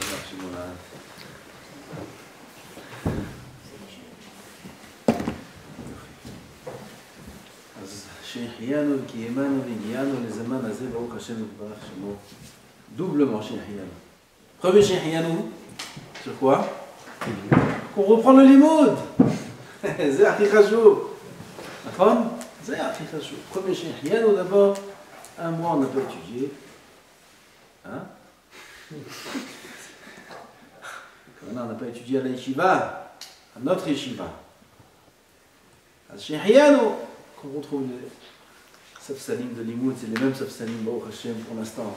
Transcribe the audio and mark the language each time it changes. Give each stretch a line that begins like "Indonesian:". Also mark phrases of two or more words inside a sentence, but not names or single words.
Hebrew: שהחיינו וקיימנו והגיענו לזמן הזה, ברוך השם יתברך שמו, doublement שהחיינו.
French: Premier שהחיינו, sur quoi? Qu'on reprend le limoud.
Hebrew: זה הכי חשוב. נכון? זה הכי חשוב.
French: Premier שהחיינו, d'abord, un mois on n'a pas étudié. Hein? On n'a pas étudié à la yeshiva, à notre yeshiva. À Shehiano, qu'on retrouve les Safsalim de Limoud, c'est les mêmes Safsalim,
Hebrew: ברוך השם,
French: pour l'instant.